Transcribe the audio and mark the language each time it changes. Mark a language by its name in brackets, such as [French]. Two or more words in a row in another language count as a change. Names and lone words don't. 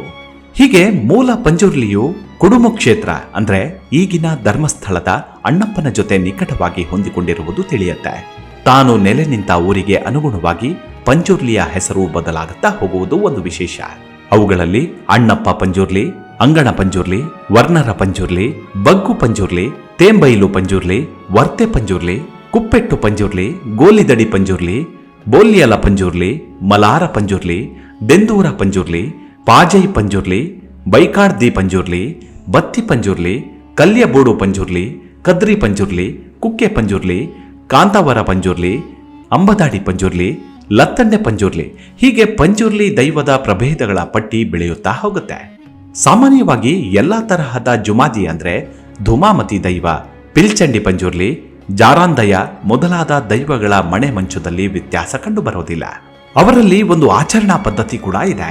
[Kannada] ಹೀಗೆ ಮೂಲ ಪಂಜುರ್ಲಿಯು ಕುಡುಮು ಕ್ಷೇತ್ರ ಅಂದ್ರೆ ಈಗಿನ ಧರ್ಮಸ್ಥಳದ ಅಣ್ಣಪ್ಪನ ಜೊತೆ ನಿಕಟವಾಗಿ ಹೊಂದಿಕೊಂಡಿರುವುದು ತಿಳಿಯುತ್ತೆ. ತಾನು ನೆಲೆ ನಿಂತ ಊರಿಗೆ ಅನುಗುಣವಾಗಿ ಪಂಜುರ್ಲಿಯ ಹೆಸರು ಬದಲಾಗುತ್ತಾ ಹೋಗುವುದು ಒಂದು ವಿಶೇಷ. ಅವುಗಳಲ್ಲಿ ಅಣ್ಣಪ್ಪ ಪಂಜುರ್ಲಿ, ಅಂಗಣ ಪಂಜುರ್ಲಿ, ವರ್ಣರ ಪಂಜುರ್ಲಿ, ಬಗ್ಗು ಪಂಜುರ್ಲಿ, ತೇಂಬೈಲು ಪಂಜುರ್ಲಿ, ವರ್ತೆ ಪಂಜುರ್ಲಿ, ಕುಪ್ಪೆಟ್ಟು ಪಂಜುರ್ಲಿ, ಗೋಲಿದಡಿ ಪಂಜುರ್ಲಿ, ಬೋಲ್ಯಲ ಪಂಜುರ್ಲಿ, ಮಲಾರ ಪಂಜುರ್ಲಿ, ದೆಂದೂರ ಪಂಜುರ್ಲಿ, ಪಾಜೈ ಪಂಜುರ್ಲಿ, ಬೈಕಾಡ್ದಿ ಪಂಜುರ್ಲಿ, ಬತ್ತಿ ಪಂಜುರ್ಲಿ, ಕಲ್ಯಬೋಡು ಪಂಜುರ್ಲಿ, ಕದ್ರಿ ಪಂಜುರ್ಲಿ, ಕುಕ್ಕೆ ಪಂಜುರ್ಲಿ, ಕಾಂತಾವರ ಪಂಜುರ್ಲಿ, ಅಂಬದಾಡಿ ಪಂಜುರ್ಲಿ, ಲತ್ತಂಡೆ ಪಂಜುರ್ಲಿ, ಹೀಗೆ ಪಂಜುರ್ಲಿ ದೈವದ ಪ್ರಭೇದಗಳ ಪಟ್ಟಿ ಬೆಳೆಯುತ್ತಾ ಹೋಗುತ್ತೆ. ಸಾಮಾನ್ಯವಾಗಿ ಎಲ್ಲಾ ತರಹದ ಜುಮಾದಿ ಅಂದ್ರೆ ಧುಮಾಮತಿ ದೈವ, ಪಿಲ್ಚಂಡಿ ಪಂಜುರ್ಲಿ, ಜಾರಾಂದಯ ಮೊದಲಾದ ದೈವಗಳ ಮಣೆ ಮಂಚದಲ್ಲಿ ವ್ಯತ್ಯಾಸ ಕಂಡುಬರೋದಿಲ್ಲ. ಅವರಲ್ಲಿ ಒಂದು ಆಚರಣಾ ಪದ್ಧತಿ ಕೂಡ ಇದೆ.